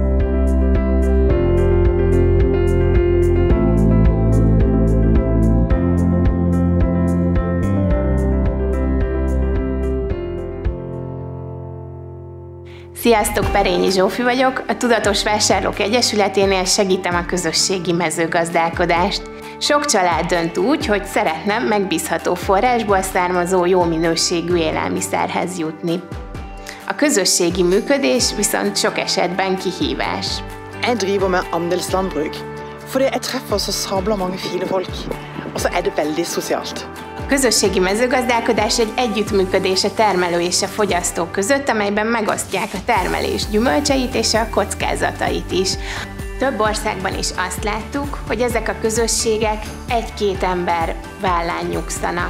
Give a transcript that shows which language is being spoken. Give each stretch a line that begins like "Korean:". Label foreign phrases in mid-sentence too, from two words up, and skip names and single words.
Hungarian: Sziasztok, Perényi Zsófi vagyok, a Tudatos Vásárlók Egyesületénél segítem a közösségi mezőgazdálkodást. Sok család dönt úgy, hogy szeretne megbízható forrásból származó jó minőségű élelmiszerhez jutni. A közösségi működés viszont sok esetben kihívás.
Norwegian: Jeg driver med andelslandbruk, fordi jeg treffer så sabla mange fine folk, og så er det veldig sosialt.
Hungarian: A közösségi mezőgazdálkodás egy együttműködés a termelő és a fogyasztó között, amelyben megosztják a termelés gyümölcseit és a kockázatait is. Több országban is azt láttuk, hogy ezek a közösségek egy-két ember vállán nyugszanak.